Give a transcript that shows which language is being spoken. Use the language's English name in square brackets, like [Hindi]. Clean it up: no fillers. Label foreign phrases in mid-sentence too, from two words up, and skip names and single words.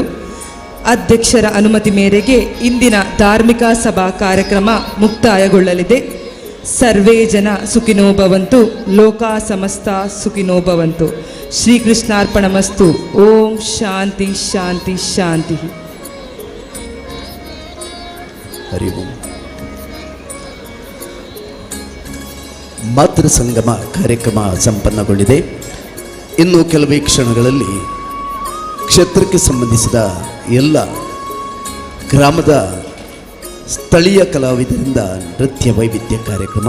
[Kannada] ಅಧ್ಯಕ್ಷರ ಅನುಮತಿ ಮೇರೆಗೆ ಇಂದಿನ ಧಾರ್ಮಿಕ ಸಭಾ ಕಾರ್ಯಕ್ರಮ ಮುಕ್ತಾಯಗೊಳ್ಳಲಿದೆ. [Sanskrit] ಸರ್ವೇ ಜನ ಸುಖಿನೋ ಭವಂತು, ಲೋಕಾ ಸಮಸ್ತ ಸುಖಿನೋ ಭವಂತು. ಶ್ರೀಕೃಷ್ಣಾರ್ಪಣಮಸ್ತು. ಓಂ ಶಾಂತಿ ಶಾಂತಿ ಶಾಂತಿ. ಹರಿ ಓಂ. [Kannada] ಮಾತೃ ಸಂಗಮ ಕಾರ್ಯಕ್ರಮ ಸಂಪನ್ನಗೊಂಡಿದೆ. ಇನ್ನು ಕೆಲವೇ ಕ್ಷಣಗಳಲ್ಲಿ ಕ್ಷೇತ್ರಕ್ಕೆ ಸಂಬಂಧಿಸಿದ ಎಲ್ಲ ಗ್ರಾಮದ ಸ್ಥಳೀಯ ಕಲಾವಿದರಿಂದ ನೃತ್ಯ ವೈವಿಧ್ಯ ಕಾರ್ಯಕ್ರಮ.